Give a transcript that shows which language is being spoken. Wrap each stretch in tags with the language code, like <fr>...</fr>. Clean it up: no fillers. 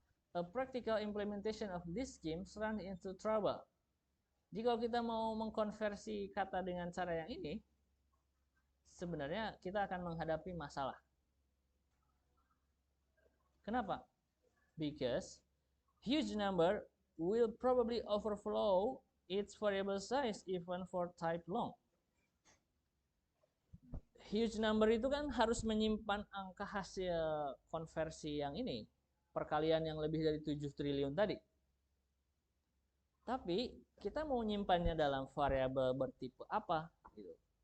<en>A practical implementation of this scheme run into trouble.</en> <id>Jika kita mau mengkonversi kata dengan cara yang ini, sebenarnya kita akan menghadapi masalah. Kenapa?</id> <en>Because huge number will probably overflow its variable size even for type long.</en> <id>Huge number itu kan harus menyimpan angka hasil konversi yang ini, perkalian yang lebih dari 7 triliun tadi. Tapi kita mau nyimpannya dalam variabel bertipe apa? Gitu.</id>